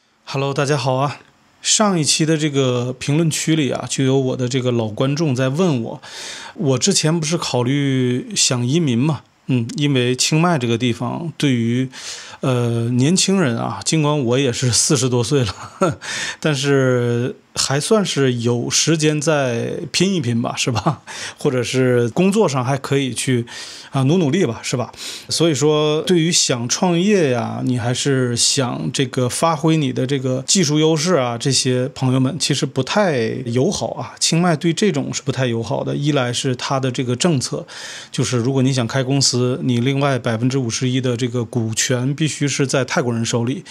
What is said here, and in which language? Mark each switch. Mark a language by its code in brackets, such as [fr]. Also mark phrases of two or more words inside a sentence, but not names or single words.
[zh] Hello， 大家好啊！上一期的这个評論區裡啊，就有我的這個老觀眾在問我之前不是考慮想移民嘛？因為清邁這個地方對於年輕人啊，儘管我也是40多歲了，但是還算是有時間再拼一拼吧，是吧？或者是工作上還可以去努力吧，是吧？所以說對於想創業呀，你還是想這個發揮你的這個技術優勢啊，這些朋友們其實不太友好啊。清邁對這種是不太友好的，一來是它的這個政策，就是如果你想開公司，你另外51%的這個股權必須是在泰國人手裡。